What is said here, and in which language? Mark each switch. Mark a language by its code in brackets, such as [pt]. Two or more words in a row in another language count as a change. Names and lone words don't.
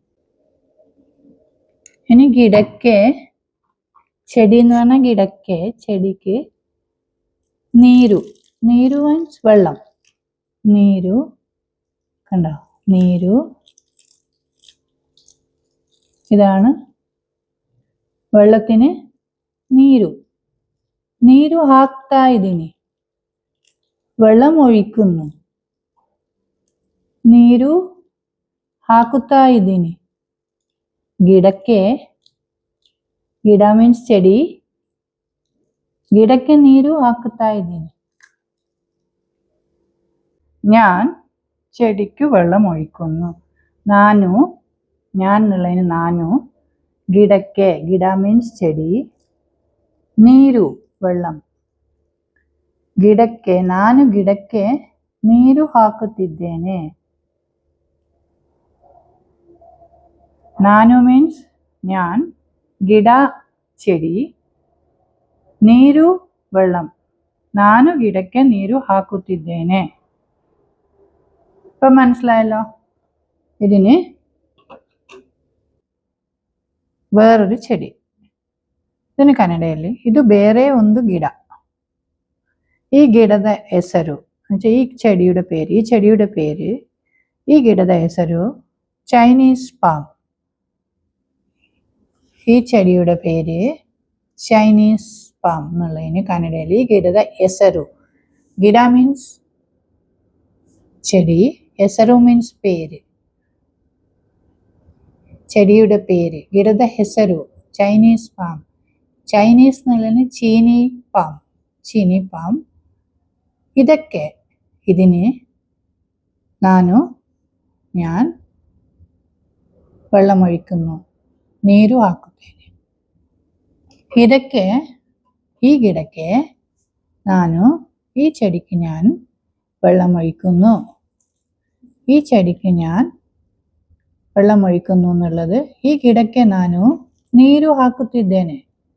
[ml] ഇനി ഗിടക്ക്, ചെടി എന്ന് പറഞ്ഞാൽ ഗിടക്ക്, ചെടിക്ക് നീരു മീൻസ് വെള്ളം. നീരു കണ്ടോ, നീരു ഇതാണ് വെള്ളത്തിന് [kn] ನೀರು ಹಾಕ್ತಾ ಇದೀನಿ, [ml] വെള്ളം ഒഴിക്കുന്നു. [kn] ನೀರು ಹಾಕುತ್ತಾ ಇದ್ದೀನಿ. ಗಿಡಕ್ಕೆ, ಗಿಡ ಮೀನ್ಸ್ ചെടി, ಗಿಡಕ್ಕೆ ನೀರು ಹಾಕುತ್ತಾ ಇದ್ದೀನಿ. [ml] ഞാൻ ചെടിക്ക് വെള്ളം ഒഴിക്കുന്നു. നാനു, ഞാൻ എന്നുള്ളതിന് നാനു, [kn] ಗಿಡಕ್ಕೆ, ಗಿಡ ಮೀನ್ಸ್ ചെടി, ನೀರು വെള്ളം. ಗಿಡಕ್ಕೆ, ನಾನು ಗಿಡಕ್ಕೆ ನೀರು ಹಾಕುತ್ತಿದ್ದೇನೆ. ನಾನು ಮೀನ್ಸ್ ഞാൻ, ಗಿಡ ചെടി, ನೀರು വെള്ളം. ನಾನು ಗಿಡಕ್ಕೆ ನೀರು ಹಾಕುತ್ತಿದ್ದೇನೆ. [ml] ഇപ്പൊ മനസ്സിലായല്ലോ. ഇതിന് വേറൊരു ചെടി, ഇതിന് [kn] ಕನ್ನಡದಲ್ಲಿ ಇದು ಬೇರೆ ಒಂದು ಗಿಡ. ഈ ಗಿಡದ ಹೆಸರು, [ml] ഈ ചെടിയുടെ പേര്, ഈ [kn] ಗಿಡದ ಹೆಸರು [ml] ചൈനീസ് പാം. ഈ ചെടിയുടെ പേര് ചൈനീസ് പാം എന്നുള്ളതിന് കന്നഡയിൽ ഈ [kn] ಗಿಡದ ಹೆಸರು, [ml] ಗಿಡ മീൻസ് ചെടി, ಹೆಸರು മീൻസ് പേര്, ചെടിയുടെ പേര്, [kn] ಗಿಡದ ಹೆಸರು ചൈനീസ് പാം. [ml] ചൈനീസ് എന്നുള്ളതിന് ചീനി പാം. ഇതൊക്കെ, ഇതിന് ഞാൻ വെള്ളമൊഴിക്കുന്നു, [kn] ನೀರು ಹಾಕುತ್ತೇನೆ. [ml] ഇതൊക്കെ, ഈ ಗಿಡಕ್ಕೆ ഈ ചെടിക്ക് ഞാൻ വെള്ളമൊഴിക്കുന്നു. ഈ ചെടിക്ക് ഞാൻ വെള്ളമൊഴിക്കുന്നു എന്നുള്ളത് ഈ [kn] ಗಿಡಕ್ಕೆ ನೀರು ಹಾಕುತ್ತಿದ್ದೇನೆ.